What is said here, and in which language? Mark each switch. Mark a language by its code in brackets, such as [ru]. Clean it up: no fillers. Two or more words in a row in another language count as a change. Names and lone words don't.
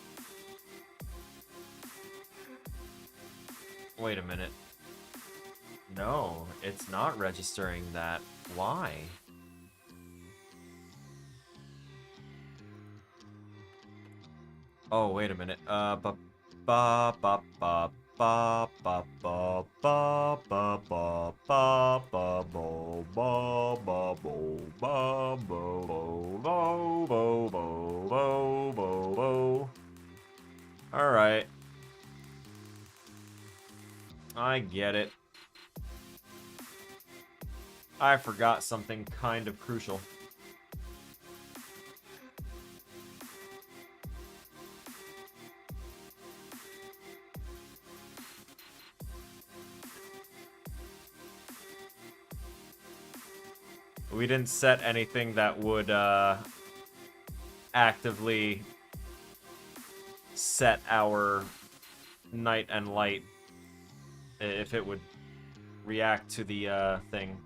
[en] Wait a minute. No, it's not registering that. Why? Oh, wait a minute. Ba ba ba ba ba ba ba ba ba ba ba ba ba bo ba ba bo ba bo bo bo bo bo bo. All right. I get it. I forgot something kind of crucial. We didn't set anything that would actively set our night and light if it would react to the thing.